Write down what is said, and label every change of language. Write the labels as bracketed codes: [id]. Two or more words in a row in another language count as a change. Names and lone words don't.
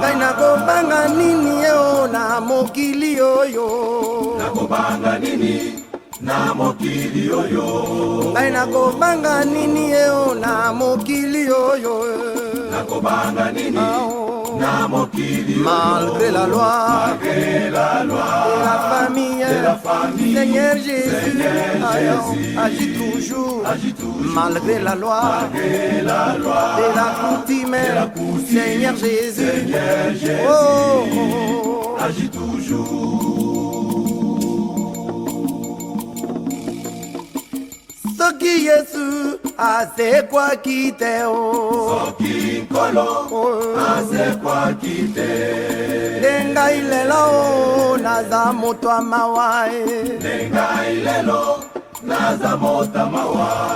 [ln] Ngai nakobanga nini, yo, na mokili oyo? Nakobanga nini na mokili oyo? Ngai nakobanga nini, yo, na mokili oyo? Nakobanga nini Ah, oh. na mokili oyo? [fr] Malgré la loi, Malgré la loi, de la famille, de la famille, Seigneur Jésus, Seigneur ayo, Jésus, agis toujours, agis toujours. malgré la loi, Malgré la loi, de la coutume, de la coutume, Seigneur Jésus, Seigneur Jésus, oh, oh. agis toujours. [ln] Soki Yesu azekwaki te o. Soki Nkolo Oh. azekwaki te. Nde ngai lelo o, naza moto wa mawa e. Nde ngai lelo naza moto wa mawa.